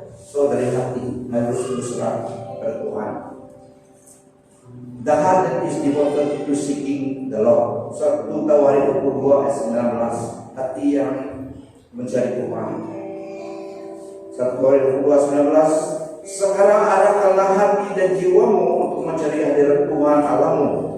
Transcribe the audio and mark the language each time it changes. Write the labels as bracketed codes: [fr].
[id] So dari hati harus berserah pada Tuhan. [en] The heart that is devoted to seeking the Lord. [id] 1 Tawarik 22 ayat 19. Hati yang mencari Tuhan. 1 Tawarik 22 ayat 19. Sekarang arahkanlah hati dan jiwamu untuk mencari hadirat Tuhan Allahmu.